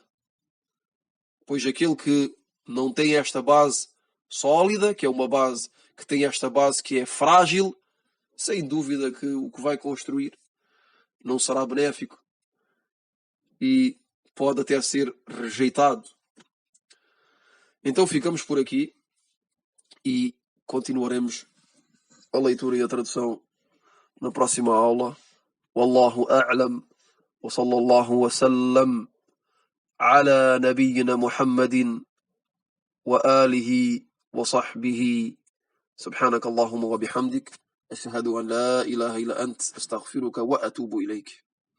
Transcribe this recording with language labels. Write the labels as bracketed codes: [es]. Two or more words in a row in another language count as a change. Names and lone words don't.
[pt] Pois aquele que não tem esta base sólida, que é uma base que tem esta base que é frágil, sem dúvida que o que vai construir não será benéfico e pode até ser rejeitado. Então ficamos por aqui e continuaremos a leitura e a tradução na próxima aula. [ar] والله أعلم وصلى الله وسلم على نبينا محمد وآله وصحبه. سبحانك اللهم وبحمدك. أشهد أن لا إله إلا أنت أستغفرك وأتوب إليك.